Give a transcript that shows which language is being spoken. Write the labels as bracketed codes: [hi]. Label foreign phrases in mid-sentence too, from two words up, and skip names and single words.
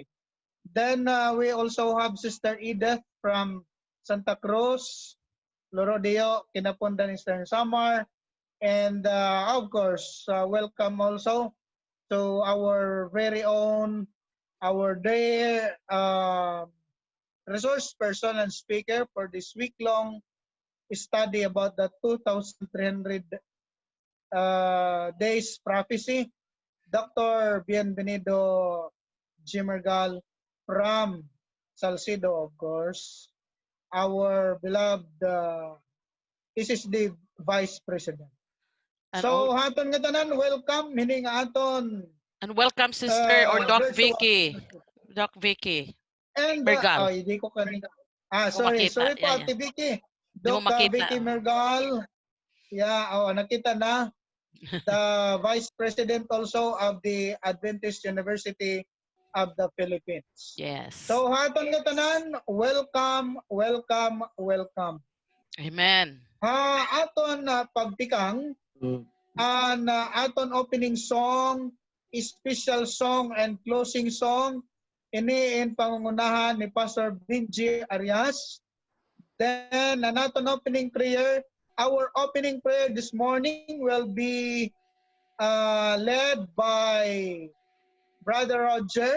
[en] Then we also have Sister Edith from Santa Cruz, Lorodeo, Kinapundan, Eastern Samar, and of course, welcome also to our very own, our dear resource person and speaker for this week-long study about the 2,300 days prophecy, Dr. Bienvenido Jimergal from Salcido, of course, our beloved SSD Vice President. And So, [war] haton nga tanan, welcome, hini nga aton. [en] And welcome, Sister or Doc virtual. Vicky. Doc Vicky. And, Mergal. [tl] hindi ko kanina. Sorry po, Ate Vicky. Doc Vicky Mergal. Yeah, nakita na. [en] The Vice President also of the Adventist University of the Philippines. Yes. So, [war] haton nga tanan, welcome, welcome, welcome. [en] Amen. [war] Aton pagtikang, aton [en] opening song, special song, and closing song, [war] ini in pangungunahan ni Pastor Benji Arias. [en] Then, aton opening prayer, our opening prayer this morning will be led by Brother Roger.